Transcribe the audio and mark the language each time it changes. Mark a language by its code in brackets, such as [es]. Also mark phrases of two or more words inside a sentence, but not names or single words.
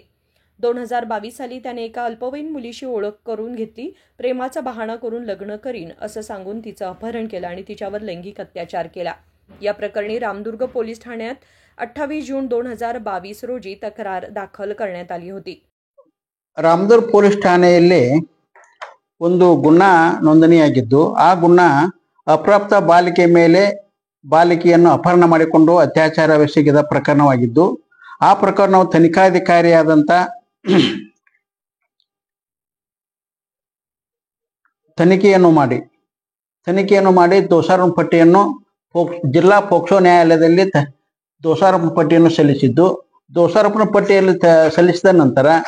[mr] 2022 साली त्याने एका अल्पवयीन मुलीशी ओळख करून घेतली, प्रेमाचा बहाणा करून लग्न करीन असं सांगून तिचं अपहरण केलं आणि तिच्यावर लैंगिक अत्याचार केला. या प्रकरणी रामदुर्ग पोलीस ठाण्यात 28 जून 2022 रोजी तक्रार दाखल करण्यात आली होती. [kn] ರಾಮದುರ್ಗ ಪೊಲೀಸ್ ಠಾಣೆಯಲ್ಲಿ ಒಂದು ಗುಣ ನೋಂದಣಿಯಾಗಿದ್ದು, ಆ ಗುಣ ಅಪ್ರಾಪ್ತ ಬಾಲಿಕೆ ಮೇಲೆ ಬಾಲಿಕೆಯನ್ನು ಅಪಹರಣ ಮಾಡಿಕೊಂಡು ಅತ್ಯಾಚಾರವೆಸಗಿದ ಪ್ರಕರಣವಾಗಿದ್ದು, ಆ ಪ್ರಕರಣವು ತನಿಖಾಧಿಕಾರಿಯಾದಂಥ ತನಿಖೆಯನ್ನು ಮಾಡಿ ದೋಷಾರೋಪ ಪಟ್ಟಿಯನ್ನು ಜಿಲ್ಲಾ ಪೋಕ್ಸೋ ನ್ಯಾಯಾಲಯದಲ್ಲಿ ದೋಷಾರೋಪ ಪಟ್ಟಿಯನ್ನು ಸಲ್ಲಿಸಿದ್ದು, ದೋಷಾರೋಪಣಾ ಪಟ್ಟಿಯಲ್ಲಿ ಸಲ್ಲಿಸಿದ ನಂತರ